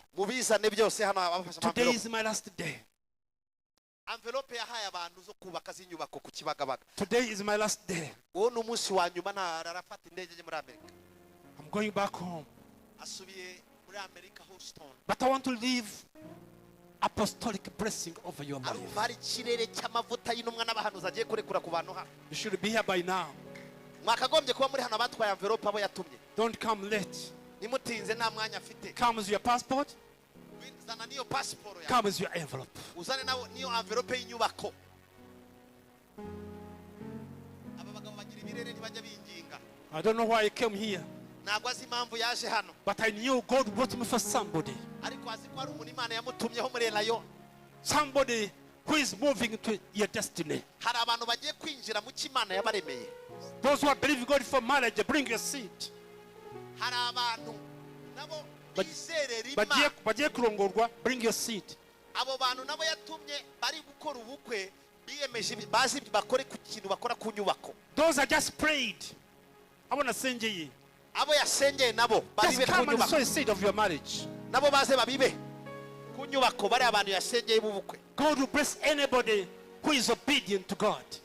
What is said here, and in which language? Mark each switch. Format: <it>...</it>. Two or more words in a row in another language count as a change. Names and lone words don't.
<rw>Mubizane byose hano abafashe envelope.</rw> <en>Today is my last day.</en> <rw>Envelope yahaye abantu zo kubaka z'inyubako ku Kibagabaga.</rw> <en>Today is my last day.</en> <rw>Uwo ni umunsi wa nyuma narafata indege je muri Amerika.</rw> <en>I'm going back home.</en> <rw>Asubiye muri Amerika Houston.</rw> <en>But I want to leave apostolic blessing over your life.</en> <rw>Ari kirere cy'amavuta y'intumwa n'abahanuzi agiye kurekura ku bantu hano.</rw> <en>You should be here by now.</en> <rw>Mwakagombye kuba muri hano abatwaye envelope abo yatumye.</rw> <en>Don't come late.</en> <rw>Nimutinze nta mwanya afite.</rw> <en>Come with your passport.</en> <rw>Zana niyo passport ya.</rw> <en>Come with your envelope.</en> <rw>Uzane nawo niyo envelope y'inyubako. Aba bagabo bagira ibirere</rw> <en>I don't know why I came here, but I knew God brought me for somebody. Somebody who is moving to your destiny. Those who are believing God for marriage, bring your seed.</en> <rw>Bagiye kurongorwa,</rw> <en>bring your seed. Those are just prayed. I want to send you. Just come and sow a seed of your marriage. God will bless anybody who is obedient to God.</en>